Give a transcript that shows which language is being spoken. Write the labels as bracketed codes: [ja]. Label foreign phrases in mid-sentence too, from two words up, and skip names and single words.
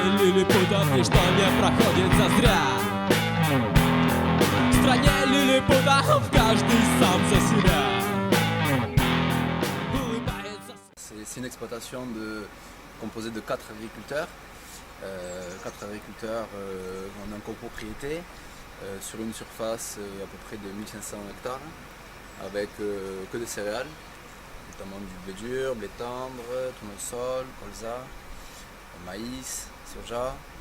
[ru] лилипутов, ничто не проходит зазря. В стране лилипутов каждый сам за себя. [fr] C'est une exploitation composée de 4 agriculteurs. 4 agriculteurs en copropriété sur une surface à peu près de 1500 hectares avec que des céréales, notamment du blé dur, blé tendre, tournesol, colza, maïs, soja.